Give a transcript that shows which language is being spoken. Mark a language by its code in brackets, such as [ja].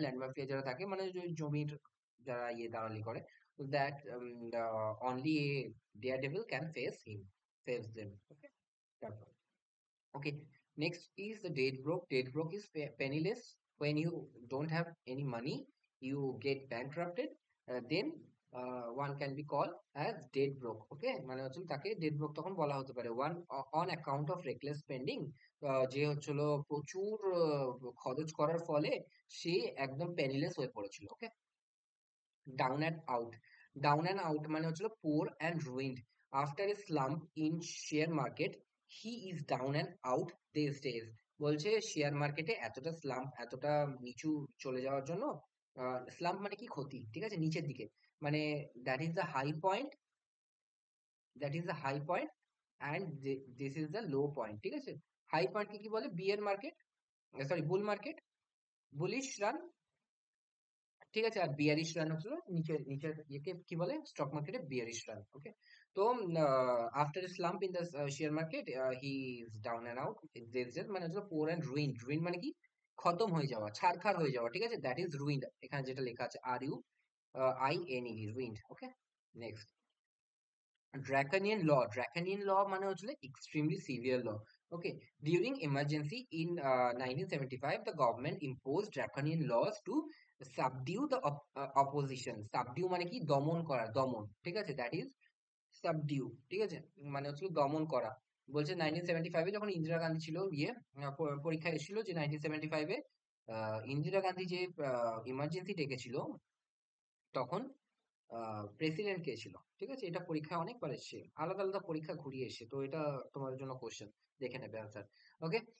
[bn] Land mafia যারা থাকে, মানে জমির যারা ইয়ে দালালি করে, [en] that only a daredevil can face them, [bn] ওকে। তারপর, [en] okay, next is the date broke. Date broke is penniless. When you don't have any money, you get bankrupted, then one can be called as dead broke. [bn] Okay, মানে হচ্ছে তাকে dead broke তখন বলা হতে পারে, [en] one on account of reckless spending, [bn] যে হচ্ছিল প্রচুর খরচ করার ফলে সে একদম penniless হয়ে পড়েছিল। ওকে, down and out. Down and out মানে হচ্ছিল poor and ruined. [en] After a slump in share market, he is down and out this days. [bn] বলছে শেয়ার মার্কেটে এতটা স্লাম্প, এতটা নিচু চলে যাওয়ার জন্য, স্লাম্প মানে কি, ক্ষতি, ঠিক আছে, নিচের দিকে, মানে [en] that is the high point, [bn] that is the high point [en] and this is the low point, [bn] ঠিক আছে। হাই পয়েন্টকে কি বলে? [en] Bear market, sorry bull market, bullish run, ঠিক আছে। [bn] আর বিয়ারিশ রান হচ্ছিল নিচের নিচের ইয়েকে কি বলে? স্টক মার্কেটে বিয়ারিশ রান, ওকে। [en] তো after slump in the share market he is down and out, [bn] মানে হচ্ছে [en] Poor and ruin. Ruin মানে কি? [bn] খতম হয়ে যাওয়া, ছারখার হয়ে যাওয়া, ঠিক আছে। দ্যাট ইজ রুইন্ড, এখানে যেটা লেখা আছে are you I N E, ruined, okay. [en] Next, Draconian law. Draconian law [bn] মানে হচ্ছে [en] extremely severe law. Okay. During emergency in 1975, the government imposed draconian laws to subdue the opposition. Subdue [bn] মানে কি? দমন করা, দমন, ঠিক আছে। [en] That is subdue, [bn] ঠিক আছে। মানে হচ্ছে দমন করা। বলছে 1975-এ যখন ইন্দিরা গান্ধী ছিল, পরীক্ষা এসেছিল যে 1975-এ ইন্দিরা গান্ধী যে ইমার্জেন্সি ডেকেছিল, তখন প্রেসিডেন্ট কে ছিল, ঠিক আছে। এটা পরীক্ষায় অনেকবার এসছে, আলাদা আলাদা পরীক্ষা ঘুরিয়ে এসছে, তো এটা তোমাদের জন্য কোশ্চেন, দেখে নেবে আনসার, ওকে।